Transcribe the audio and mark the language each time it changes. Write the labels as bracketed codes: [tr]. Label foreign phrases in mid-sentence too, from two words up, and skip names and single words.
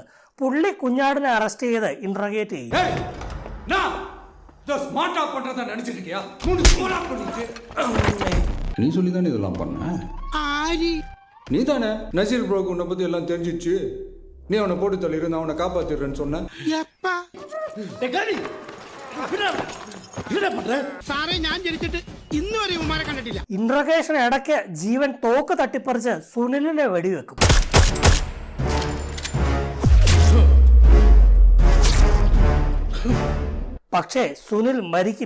[ml] പുള്ളി കുഞ്ഞാടിനെ അറസ്റ്റ് ചെയ്ത് ഇന്റർഗേറ്റ് ചെയ്യും. [ta] நீ சொல்லி தானே இதெல்லாம் பண்ண? நீ தானே நசீர் ப்ரோக்கு உன்னை பத்தி எல்லாம் தெரிஞ்சிச்சு. நீ அவனை போட்டு தள்ளிரு, நான் அவனை காப்பாத்திடுறேன்னு சொன்ன. [ml] ഇന്റർഗേഷൻ ഇടയ്ക്ക് ജീവൻ തോക്ക് തട്ടിപ്പറിച്ച് സുനിലിനെ വെടിവെക്കും. പക്ഷേ സുനിൽ മരിക്കില്ല.